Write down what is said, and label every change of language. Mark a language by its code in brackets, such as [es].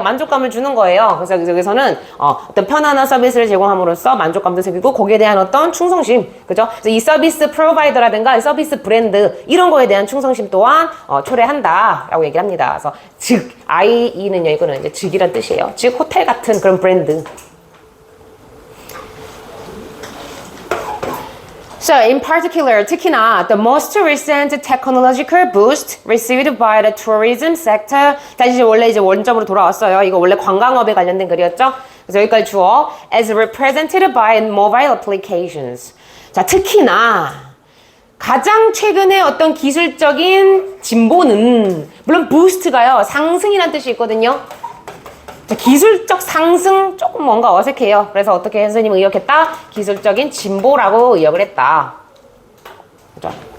[ko] 만족감을 주는 거예요. 그래서 여기서는 어떤 편안한 서비스를 제공함으로써 만족감도 생기고 거기에 대한 어떤 충성심, 그죠? 그래서 이 서비스 프로바이더라든가 이 서비스 브랜드 이런 거에 대한 충성심 또한 초래한다라고 얘기를 합니다. 그래서 즉 IE는요, 이거는 이제 즉이란 뜻이에요. 즉 호텔 같은 그런 브랜드. [en] So, in particular, [ko] 특히나 [en] the most recent technological boost received by the tourism sector. [ko] 다시 원래 이제 원점으로 돌아왔어요. 이거 원래 관광업에 관련된 글이었죠. 그래서 여기까지 주어 [en] as represented by mobile applications. [ko] 자, 특히나 가장 최근에 어떤 기술적인 진보는 물론 boost가요 상승이라는 뜻이 있거든요. 자, 기술적 상승 조금 뭔가 어색해요. 그래서 어떻게 선생님은 의역했다? 기술적인 진보라고 의역을 했다. 그죠?